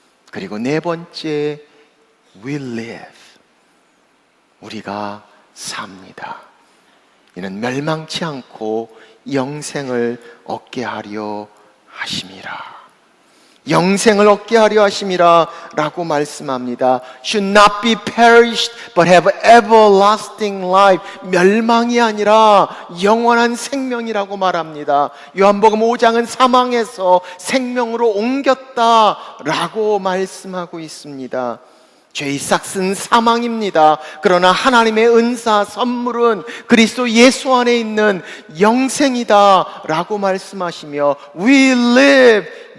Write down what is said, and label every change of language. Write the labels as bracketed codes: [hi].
[ko] 그리고 네 번째, [en] We live. [ko] 우리가 삽니다. 이는 멸망치 않고 영생을 얻게 하려 하심이라. 영생을 얻게 하려 하심이라 라고 말씀합니다. [en] Should not be perished but have everlasting life. [ko] 멸망이 아니라 영원한 생명이라고 말합니다. 요한복음 5장은 사망에서 생명으로 옮겼다 라고 말씀하고 있습니다. 죄의 삭은 사망입니다. 그러나 하나님의 은사 선물은 그리스도 예수 안에 있는 영생이다 라고 말씀하시며 [en] We live.